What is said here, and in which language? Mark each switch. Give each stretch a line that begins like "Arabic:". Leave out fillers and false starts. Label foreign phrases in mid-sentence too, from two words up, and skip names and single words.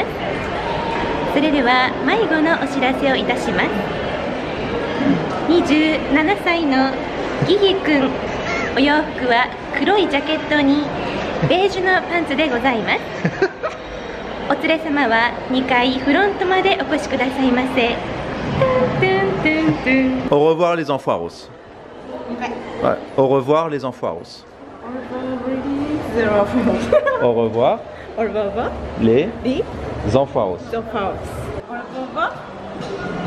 Japanese: それでは迷子のお知らせをいたします。27歳のギギくん、お洋服は黒いジャケットにベージュのパンツでございます。お連れ様は2階フロントまでお越しくださいませ。
French: Au revoir les enfoiros. Ouais. Au revoir les enfoiros. Au revoir les enfoiros. Au revoir